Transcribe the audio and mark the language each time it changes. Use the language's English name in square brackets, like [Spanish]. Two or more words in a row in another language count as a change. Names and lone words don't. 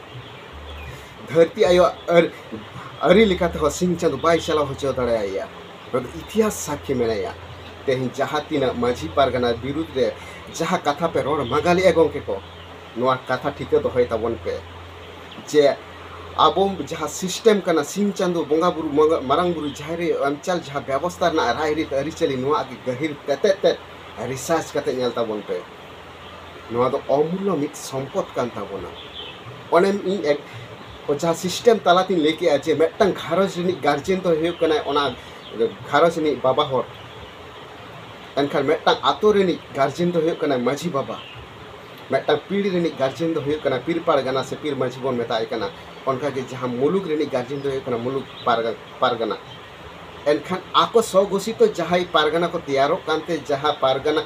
[Santali] धरती आयो अरी लेकाते हो सिंह चांदु बाय चला होचो दाड़ाया नो दो [Hindi] इतिहास साक्षी [Santali] मेनाया तेहिं जहाँ तीना माझी पारगाना विरुद्ध रे जहाँ कथा पे रोड मागाली गोंके को नोआ कथा ठीक दोहय ताबन पे जे आबो जहाँ सिस्टम कना सिंह चांदु बोंगा बुरु मारांग बुरु जहाँ रे अंचल जहाँ व्यवस्था ना राय रीत अरिचली नोआ आगे गहिर तेते रिसर्च कते नेल ताबन पे नोआ दो अमूल्य मित सम्पद कान ताबोना ओनेम इन एक जहाँ सिस्टम तालातिन लेके आ जे मेटंग घारज रिनी गार्जियन तो हेउ कना ओना घारज रिनी बाबा हर एनखान मेटंग आतो रिनी गार्जियन तो हेउ कना माझी बाबा मेटंग पीढ़ी रेनी गार्जियन दो हेउ कना पीर पारगाना से पीर माझी बन मेताय कना उनका के जहाँ मुलुक रेनी गार्जियन दो हेउ कना मुलुक पारगाना एनखान आको सौ घोषित तो जहाँ पारगाना को तैयारो कानते जहाँ पारगाना